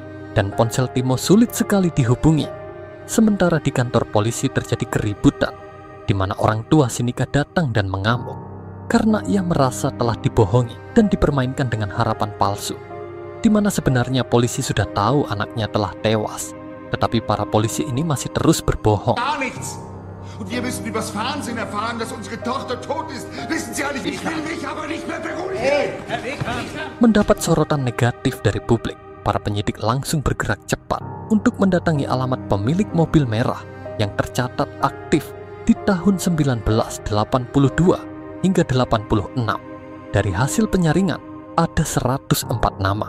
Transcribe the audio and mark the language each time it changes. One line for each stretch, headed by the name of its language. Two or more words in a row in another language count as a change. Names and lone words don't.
Indonesian: Dan ponsel Timo sulit sekali dihubungi. Sementara di kantor polisi terjadi keributan, di mana orang tua si Nika datang dan mengamuk. Karena ia merasa telah dibohongi dan dipermainkan dengan harapan palsu. Di mana sebenarnya polisi sudah tahu anaknya telah tewas. Tetapi para polisi ini masih terus berbohong.
German: Gar nichts. Und wir müssen übers Fernsehen erfahren, dass unsere Tochter tot ist. Wissen Sie eigentlich, ich will mich aber nicht mehr beruhigen.
Indonesian: Mendapat sorotan negatif dari publik, para penyidik langsung bergerak cepat untuk mendatangi alamat pemilik mobil merah yang tercatat aktif di tahun 1982 hingga 86. Dari hasil penyaringan, ada 104 nama.